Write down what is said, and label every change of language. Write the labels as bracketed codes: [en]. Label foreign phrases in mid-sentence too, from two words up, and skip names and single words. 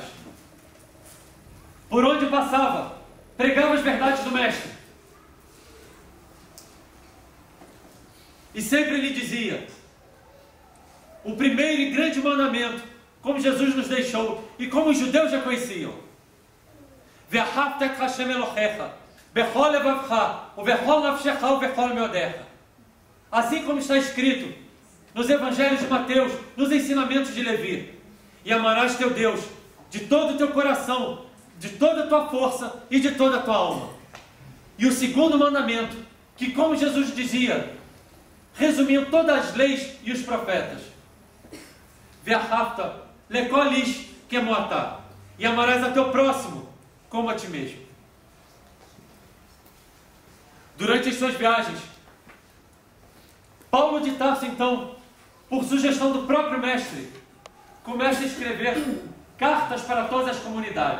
[pt] Por onde passava, pregava as verdades do Mestre. E sempre lhe dizia: o primeiro e grande mandamento, como Jesus nos deixou e como os judeus já conheciam: [he] ואהבת את השם אלוהיך בכל לבבך ובכל נפשך ובכל מאודך. [pt] Assim como está escrito nos evangelhos de Mateus, nos ensinamentos de Levi: e amarás teu Deus de todo o teu coração, de toda a tua força e de toda a tua alma. E o segundo mandamento, que como Jesus dizia, resumiam todas as leis e os profetas: [he] ואהבת לכל איש כמותך, [pt] e amarás a teu próximo como a ti mesmo. Durante as suas viagens, Paulo de Tarso, então, por sugestão do próprio mestre, começa a escrever cartas para todas as comunidades.